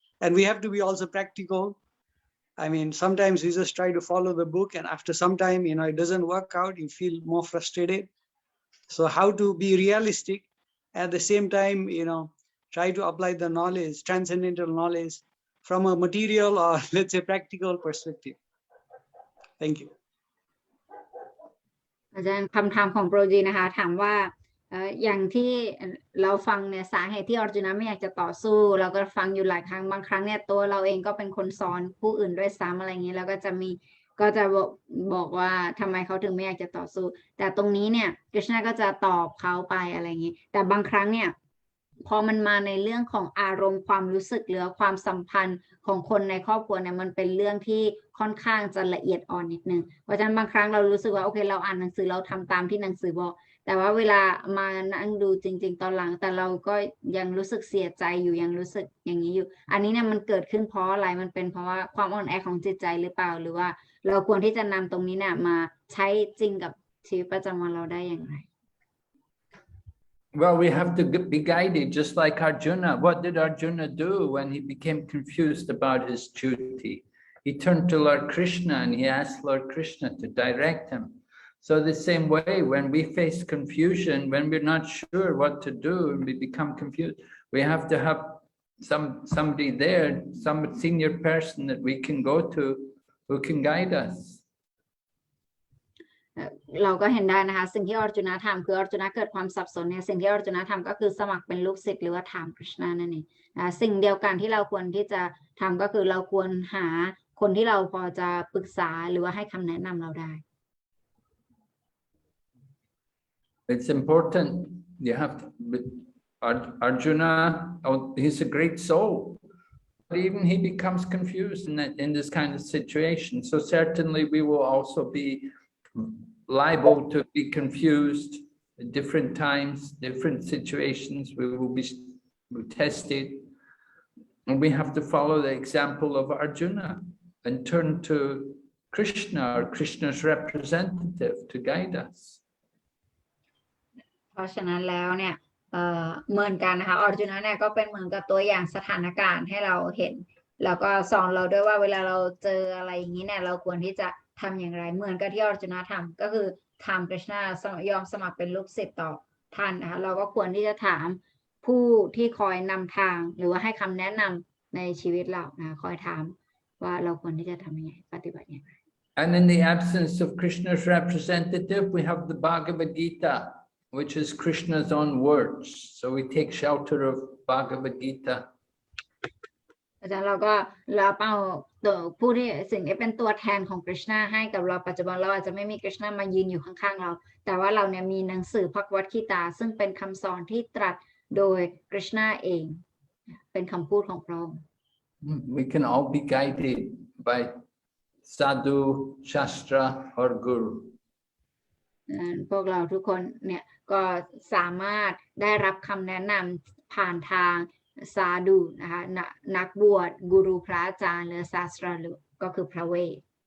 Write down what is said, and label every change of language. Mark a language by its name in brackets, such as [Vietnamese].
[English] And we have to be also practical. I mean, sometimes we just try to follow the book, and after some time, you know, it doesn't work out, you feel more frustrated. So how to be realistic, at the same time, you know, try to apply the knowledge, transcendental knowledge, from a material or let's say practical perspective. Thank you. [Thai] อาจารย์คำถามของโปรจีนะคะถามว่าอย่างที่เราฟังเนี่ยสาเหตุที่ออร์จุนไม่อยากจะต่อสู้เราก็ฟังอยู่หลายครั้งบางครั้งเนี่ยตัวเราเองก็เป็นคนสอนผู้อื่นด้วยซ้ำอะไรอย่างนี้แล้วก็ จะบอกว่าทำไมเขาถึงไม่อยากจะต่อสู้แต่ตรงนี้เนี่ยกฤษณะก็จะตอบเขาไปอะไรอย่างนี้แต่บางครั้งเนี่ยพอมันมาในเรื่องของอารมณ์ความรู้สึกหรือความสัมพันธ์ของคนในครอบครัวเนี่ยมันเป็นเรื่องที่ค่อนข้างจะละเอียดอ่อนนิดนึงเพราะฉะนั้นบางครั้งเรารู้สึกว่าโอเคเราอ่านหนังสือเราทำตามที่หนังสือบอกแต่ว่าเวลามานั่งดูจริงๆตอนหลังแต่เราก็ ยังรู้สึกเสียใจอยู่ยังรู้สึกอย่างนี้อยู่อันนี้เนี่ยมันเกิดขึ้นเพราะอะไรมันเป็นเพราะว่าความอ่อนแอของจิตใจหรือเปล่าหรือว่าเราควรที่จะนำตรงนี้เนี่ยมาใช้จริงกับชีวิตประจำวันเราได้อย่างไร [English] Well, we have to be guided, just like Arjuna. What did Arjuna do when he became confused about his duty? He turned to Lord Krishna and he asked Lord Krishna to direct him. So the same way, when we face confusion, when we're not sure what to do and we become confused, we have to have somebody there, some senior person that we can go to who can guide us. [Thai] เราก็เห็นได้นะคะสิ่งที่ออร์จุนะทำคือออร์จุนะเกิดความสับสนเนี่ยสิ่งที่ออร์จุนะทำก็คือสมัครเป็นลูกศิษย์หรือว่าถามคริชนานั่นเองสิ่งเดียวกันที่เราควรที่จะทำก็คือเราควรหาคนที่เราพอจะปรึกษาหรือว่าให้คำแนะนำเราได้ [English] It's important. You have to, Arjuna, he's a great soul. But even he becomes confused in this kind of situation. So certainly we will also be liable to be confused at different times, different situations. We will be tested. And we have to follow the example of Arjuna and turn to Krishna or Krishna's representative to guide us. [Thai] เพราะฉะนั้นแล้วเนี่ยเหมือนกันนะคะออร์จุนะเนี่ยก็เป็นเหมือนกับตัวอย่างสถานการณ์ให้เราเห็นแล้วก็สอนเราด้วยว่าเวลาเราเจออะไรอย่างนี้เนี่ยเราควรที่จะทำอย่างไรเหมือนกับที่ออร์จุนะทำก็คือถามคริชนายอมสมัครเป็นลูกศิษย์ต่อท่านนะคะเราก็ควรที่จะถามผู้ที่คอยนำทางหรือว่าให้คำแนะนำในชีวิตเรานะคอยถามว่าเราควรที่จะทำยังไงปฏิบัติอย่างไร [English] And in the absence of Krishna's representative, we have the Bhagavad Gita, which is Krishna's own words. So we take shelter of Bhagavad Gita. [Thai] อาจารย์เราก็เอาตัวผู้ที่สิ่งที่เป็นตัวแทนของคริชนาให้กับเราปัจจุบันเราอาจจะไม่มีคริชนามายืนอยู่ข้างๆเราแต่ว่าเราเนี่ยมีหนังสือภควตคีตาซึ่งเป็นคำสอนที่ตรัสโดยคริชนาเองเป็นคำพูดของพระองค์ [English] We can all be guided by Sadhu, Shastra or Guru. [Thai] พวกเราทุกคนเนี่ยก็สามารถได้รับคำแนะนำผ่านทางซาดูนะคะนักบวชกูรูพระอาจารย์หรือศาสตราหรือก็คือพระเวท